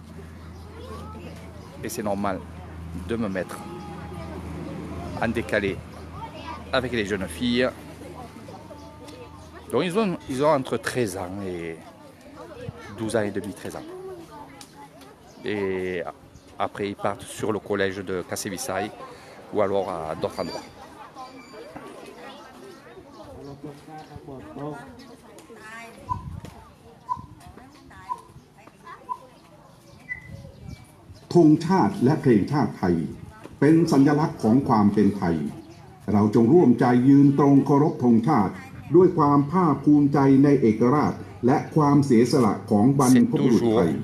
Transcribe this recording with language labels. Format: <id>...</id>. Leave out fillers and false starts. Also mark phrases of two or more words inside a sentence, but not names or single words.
<fr>Et c'est normal de me mettre en décalé avec les jeunes filles. Donc ils ont entre 13 ans et 12 ans et demi, 13 ans. Et après ils partent sur le collège de Kassevisai ou alors à d'autres endroits.</fr> <th>ธงชาติและเพลงชาติไทยเป็นสัญลักษณ์ของความเป็นไทยเราจงร่วมใจยืนตรงเคารพธงชาติด้วยความภาคภูมิใจในเอกราชและความเสียสละของบรรพบุรุษไทย</th>